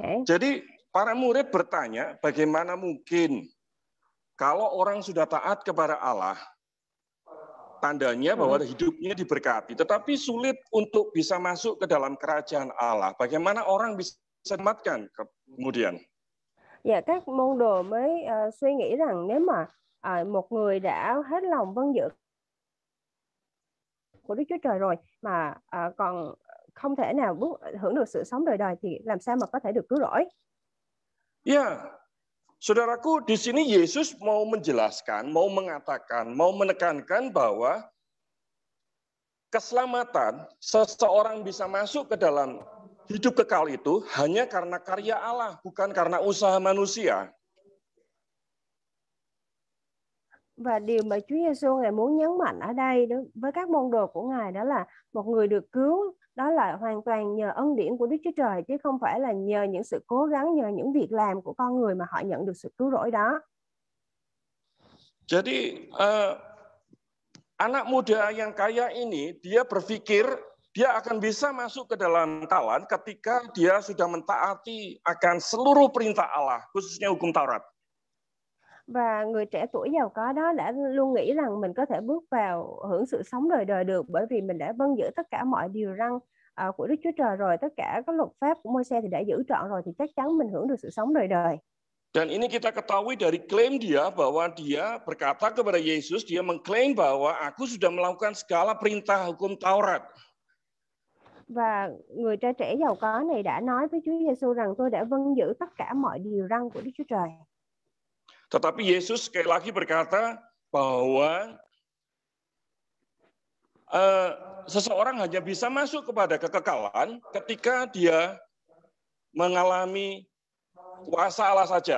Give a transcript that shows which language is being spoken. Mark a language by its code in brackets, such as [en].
[id] Jadi para murid bertanya, bagaimana mungkin kalau orang sudah taat kepada Allah, tandanya bahwa hidupnya diberkati, tetapi sulit untuk bisa masuk ke dalam kerajaan Allah. Bagaimana orang bisa diselamatkan kemudian? [vi] Dạ, các môn đồ mới suy nghĩ rằng nếu mà một người đã hết lòng vâng giữ của Đức Chúa Trời rồi mà còn không thể nào hưởng được sự sống đời đời thì làm sao mà có thể được cứu rỗi? [id] Ya, saudaraku, di sini Yesus mau menjelaskan, mau mengatakan, mau menekankan bahwa keselamatan seseorang bisa masuk ke dalam hidup kekal itu hanya karena karya Allah, bukan karena usaha manusia. [vi] Và điều mà Chúa Giêsu Ngài muốn nhấn mạnh ở đây đó, với các môn đồ của Ngài, đó là một người được cứu đó là hoàn toàn nhờ ân điển của Đức Chúa Trời, chứ không phải là nhờ những sự cố gắng, nhờ những việc làm của con người mà họ nhận được sự cứu rỗi đó. [id] Jadi anak muda yang kaya ini, dia berpikir dia akan bisa masuk ke dalam Kalan ketika dia sudah mentaati akan seluruh perintah Allah, khususnya hukum Taurat. [vi] Và người trẻ tuổi giàu có đó đã luôn nghĩ rằng mình có thể bước vào hưởng sự sống đời đời được, bởi vì mình đã vâng giữ tất cả mọi điều răn của Đức Chúa Trời rồi, tất cả các luật pháp của Môi-se thì đã giữ trọn rồi, thì chắc chắn mình hưởng được sự sống đời đời. [id] Dan ini kita ketahui dari klaim dia bahwa dia berkata kepada Yesus, dia mengklaim bahwa aku sudah melakukan segala perintah hukum Taurat. [vi] Và người trai trẻ giàu có này đã nói với Chúa Giêsu rằng tôi đã vâng giữ tất cả mọi điều răn của Đức Chúa Trời. [id] Tetapi Yesus sekali lagi berkata bahwa seseorang hanya bisa masuk kepada kekekalan ketika dia mengalami kuasa Allah saja.